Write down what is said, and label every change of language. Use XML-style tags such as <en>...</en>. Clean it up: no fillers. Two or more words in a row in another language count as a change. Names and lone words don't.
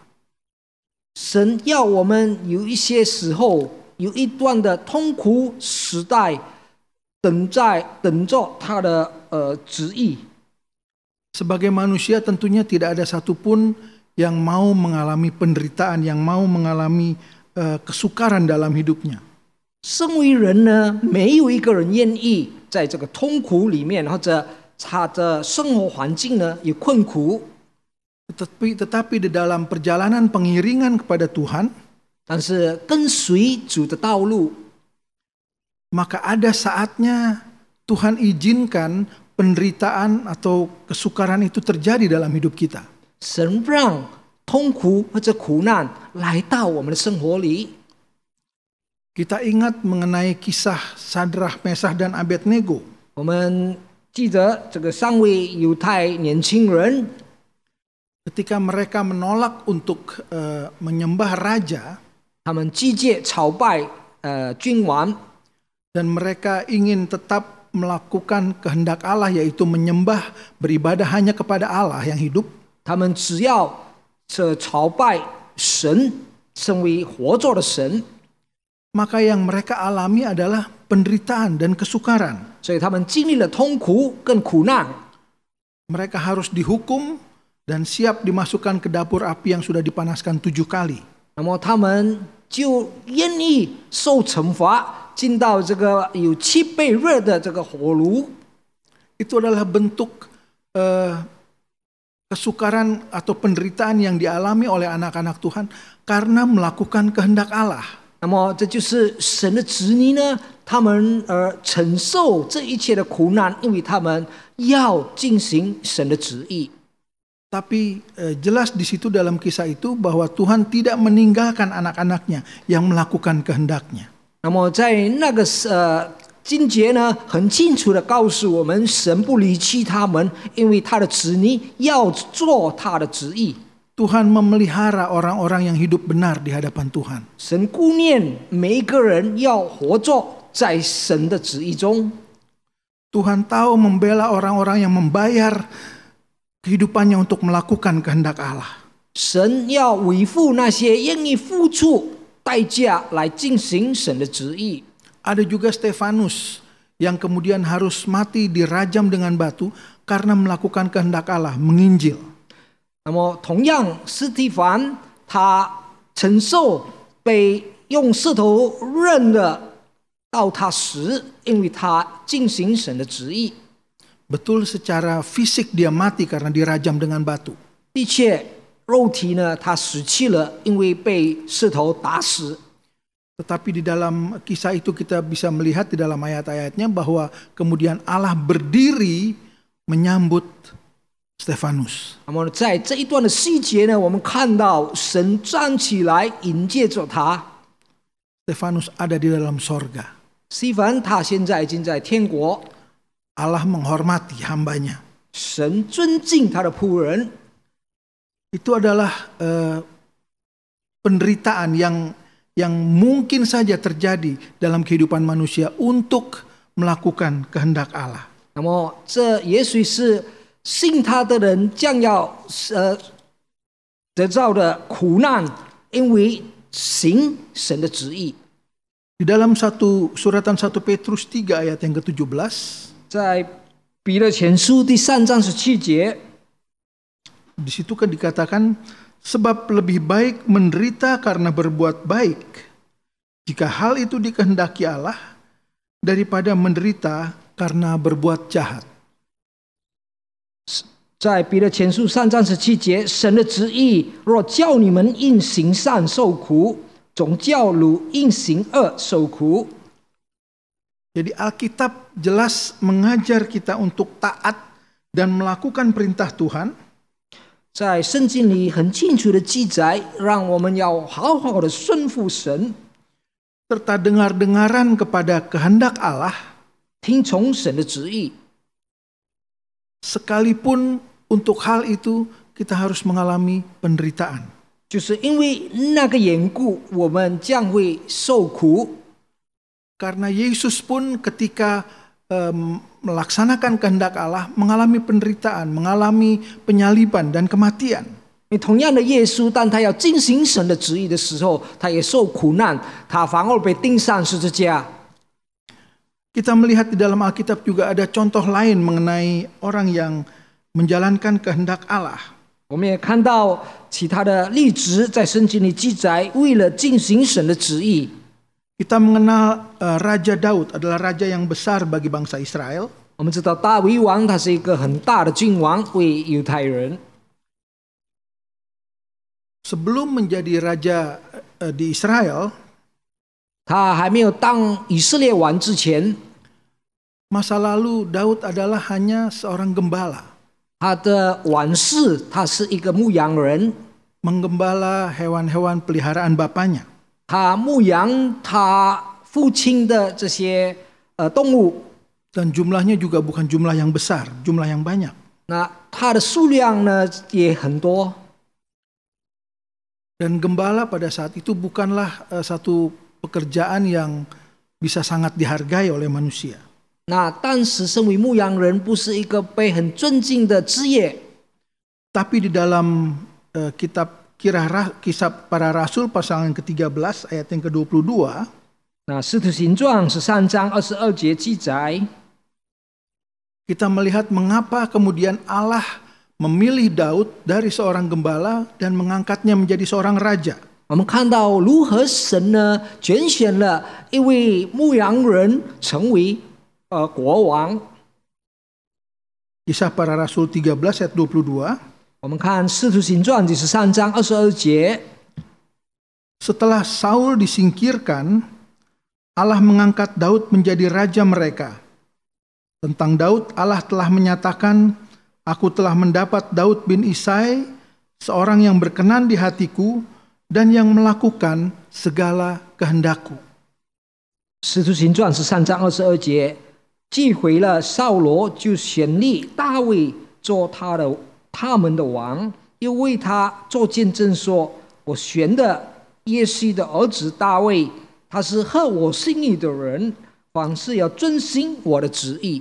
<zh>神要我们有一些时候，有一段的痛苦时代，等着他的旨意。</zh> <id>Sebagai manusia tentunya tidak ada satupun yang mau mengalami penderitaan, yang mau mengalami kesukaran dalam hidupnya.</id> <zh>身为人呢，没有一个人愿意在这个痛苦里面，或者他的生活环境呢有困苦。</zh> <id>Tetapi di dalam perjalanan pengiringan kepada Tuhan,</id> <zh>但是跟随主的道路，</zh> <id>maka ada saatnya Tuhan izinkan penderitaan atau kesukaran itu terjadi dalam hidup kita.</id> <zh>神让痛苦或者苦难来到我们的生活里。</zh> <id>Kita ingat mengenai kisah Sadrah, Mesah, dan Abednego.</id> <zh>我们记得这个3位犹太年轻人，</zh> <id>Ketika mereka menolak untuk menyembah raja,</id> <zh>他们拒绝朝拜君王，</zh> <id>dan mereka ingin tetap melakukan kehendak Allah, yaitu menyembah, beribadah hanya kepada Allah yang hidup.</id> <zh>他们只要朝拜神，成为活着的神，</zh> <id>Maka yang mereka alami adalah penderitaan dan kesukaran.</id> <zh>所以他们经历了痛苦跟苦难。</zh> <id>Mereka harus dihukum dan siap dimasukkan ke dapur api yang sudah dipanaskan 7 kali.</id> <zh>那么他们就愿意受惩罚，进到这个有7倍热的这个火炉。</zh> <id>Itu adalah bentuk kesukaran atau penderitaan yang dialami oleh anak-anak Tuhan karena melakukan kehendak Allah.</id> <zh>那么这就是神的子女呢，他们承受这一切的苦难，因为他们要进行神的旨意。</zh> <id>Tapi jelas di situ dalam kisah itu bahwa Tuhan tidak meninggalkan anak-anaknya yang melakukan kehendaknya.</id> <zh>那么在那个经节呢，很清楚的告诉我们，神不离弃他们，因为他的子女要做他的旨意。</zh> <id>Tuhan memelihara orang-orang yang hidup benar di hadapan Tuhan.</id> <zh>神顾念每一个人要活着在神的旨意中。</zh> <id>Tuhan tahu membela orang-orang yang membayar kehidupannya untuk melakukan kehendak Allah.</id> <zh>神要维护那些愿意付出代价来进行神的旨意。</zh> <id>Ada juga Stefanus yang kemudian harus mati dirajam dengan batu karena melakukan kehendak Allah, menginjil.</id> <zh>那么同样，司提反他承受被用石头扔的到他死，因为他进行神的旨意。</zh> <id>Betul secara fisik dia mati karena dirajam dengan batu.</id> <zh>的确，肉体呢他死去了，因为被石头打死。</zh> <id>Tetapi di dalam kisah itu kita bisa melihat di dalam ayat-ayatnya bahwa kemudian Allah berdiri menyambut Stefanus.</id> <zh>那么在这一段的细节呢，我们看到神站起来迎接着他。</zh> <id>Stefanus ada di dalam sorga.</id> <zh>斯提凡他现在已经在天国，</zh> <id>Allah menghormati hambanya.</id> <zh>神尊敬他的仆人。</zh> <id>Itu adalah penderitaan yang mungkin saja terjadi dalam kehidupan manusia untuk melakukan kehendak Allah.</id> <zh>那么这也许是信他的人将要得到的苦难，因为行神的旨意。</zh> <id>Di dalam suratan 1 Petrus 3 ayat yang ke-17,</id> <zh>在彼得前书第3章17节，</zh> <id>di situ kan dikatakan, sebab lebih baik menderita karena berbuat baik, jika hal itu dikehendaki Allah, daripada menderita karena berbuat jahat.</id> <zh>在彼得前书3章17节，神的旨意若叫你们因行善受苦，总叫汝因行恶受苦。</zh> <id>Jadi Alkitab jelas mengajar kita untuk taat dan melakukan perintah Tuhan.</id> <zh>在圣经里很清楚的记载，让我们要好好的顺服神，</zh> <id>serta dengar-dengaran kepada kehendak Allah,</id> <zh>听从神的旨意。</zh> <id>sekalipun untuk hal itu kita harus mengalami penderitaan.</id> <zh>就是因为那个缘故，我们将会受苦。</zh> <id>Karena Yesus pun ketika melaksanakan kehendak Allah mengalami penderitaan, mengalami penyaliban dan kematian.</id> <zh>因为同样的耶稣，当他要进行神的旨意的时候，他也受苦难，他反而被钉上十字架。</zh> <id>Kita melihat di dalam Alkitab juga ada contoh lain mengenai orang yang menjalankan kehendak Allah.</id> <zh>我们也看到其他的例子在圣经里记载，为了进行神的旨意。</zh> <id>Kita mengenal Raja Daud adalah raja yang besar bagi bangsa Israel.</id> <zh>我们知道大卫王他是一个很大的君王，为犹太人。</zh> <id>Sebelum menjadi raja di Israel,</id> <zh>他还没有当以色列王之前，</zh> <id>masa lalu Daud adalah hanya seorang gembala.</id> <zh>他的王室他是一个牧羊人，</zh> <id>Menggembala hewan-hewan peliharaan bapaknya.</id> <zh>他牧羊他父亲的这些动物，</zh> <id>Dan jumlahnya juga bukan jumlah yang besar, jumlah yang banyak.</id> <zh>那他的数量呢也很多。</zh> <id>Dan gembala pada saat itu bukanlah satu pekerjaan yang bisa sangat dihargai oleh manusia.</id> <zh>那当时身为牧羊人不是一个被很尊敬的职业，</zh> <id>Tapi di dalam kitab Kisah Para Rasul pasal yang ke-13 ayat yang ke-22,</id> <zh>那使徒行传13章22节记载，</zh> <id>kita melihat mengapa kemudian Allah memilih Daud dari seorang gembala dan mengangkatnya menjadi seorang raja.</id> <zh>我们看到如何神呢拣选了一位牧羊人成为国王。</zh> <id>Kisah Para Rasul 13 ayat 22.</id> <zh>我们看使徒行传第13章22节，</zh> <id>Setelah Saul disingkirkan, Allah mengangkat Daud menjadi raja mereka. Tentang Daud, Allah telah menyatakan, Aku telah mendapat Daud bin Isai, seorang yang berkenan di hatiku dan yang melakukan segala kehendakku.</id> <zh>使徒行传13章22节，既回了扫罗，就选立大卫做他们的王，又为他做见证说：“我选的耶西的儿子大卫，他是合我心意的人，凡事要遵行我的旨意。”</zh>